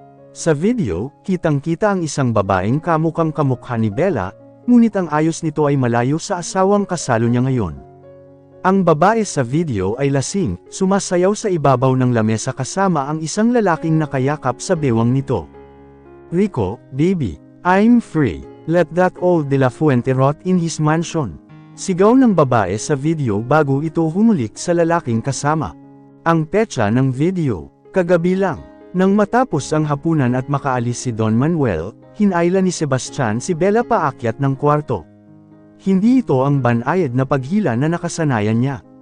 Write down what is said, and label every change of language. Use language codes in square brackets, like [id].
[tl] Sa video, kitang-kita ang isang babaeng kamukhang kamukha ni Bella, ngunit ang ayos nito ay malayo sa asawang kasalo niya ngayon. Ang babae sa video ay lasing, sumasayaw sa ibabaw ng lamesa kasama ang isang lalaking nakayakap sa bewang nito. [en] Rico, baby, I'm free. Let that old De La Fuente rot in his mansion. [tl] Sigaw ng babae sa video bago ito humulik sa lalaking kasama. Ang petsa ng video, kagabi lang. Nang matapos ang hapunan at makaalis si Don Manuel, hinayla ni Sebastian si Bella paakyat ng kwarto. Hindi ito ang banayad na paghila na nakasanayan niya.